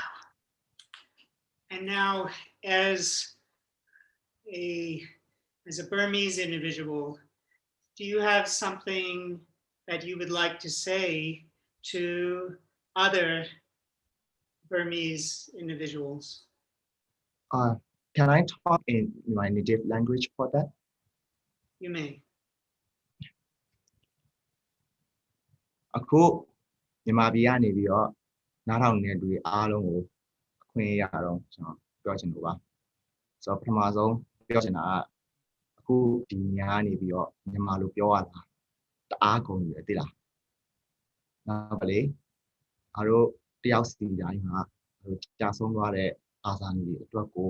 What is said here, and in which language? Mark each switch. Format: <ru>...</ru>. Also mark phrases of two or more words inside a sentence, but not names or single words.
<en>And now, as a as a Burmese individual, do you have something that you would like to say to other Burmese individuals? Uh, can I talk in my native language for that? You may.</en> <my>အခုမြန်မာပြည်ကနေပြီးတော့နားထောင်နေတဲ့လူတွေအားလုံးကိုအခွင့်အရေးရတော့ကျွန်တော်ပြောချင်လို့ပါဆိုတော့ပထမဆုံးပြောချင်တာကအခုဒီညကနေပြီးတော့မြန်မာလိုပြောရတာတအားကုန်ပြီသိလားနောက်ပါလေအားတို့တယောက်စီတိုင်းမှာကြာဆုံးသွားတဲ့အာဇာနည်တွေအတွက်ကို</my>